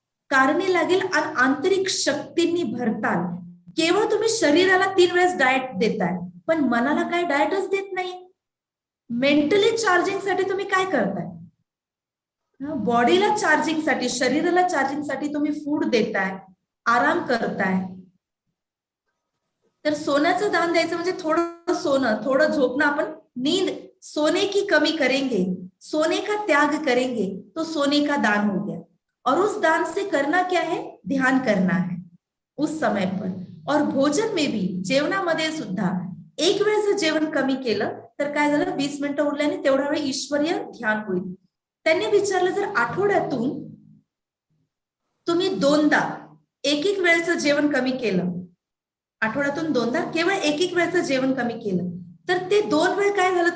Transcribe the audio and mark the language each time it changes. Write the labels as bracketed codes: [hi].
[mr] कारणे लागेल आणि आंतरिक शक्तींनी भरताल. केवळ तुम्ही शरीराला 3 वेळेस डाएट देताय, पण मनाला काय डाएटच देत नाही. मेंटली चार्जिंग साठी तुम्ही काय करताय? बॉडीला चार्जिंग साठी, शरीराला चार्जिंग साठी तुम्ही फूड देताय, आराम करताय. तर सोन्याचं दान द्यायचं म्हणजे थोडं सोनं, थोडं झोपणं. [hi] आपण नींद, सोने की कमी करेंगे, सोने का त्याग करेंगे तो सोने का दान हो गया. और उस दान से करना क्या है? ध्यान करना है उस समय पर. और भोजन में भी, [mr] जेवणामध्ये सुद्धा एक वेळेचं जेवण कमी केलं तर काय झालं? 20 मिनिटं उरल्याने तेवढा वेळ ईश्वरीय ध्यान होईल. त्यांनी विचारलं, जर आठवड्यातून तुम्ही 2दा एक वेळेचं जेवण कमी केलं, आठवड्यातून 2दा केवळ एक वेळेचं जेवण कमी केलं, तर ते 2 वेळ काय झालं?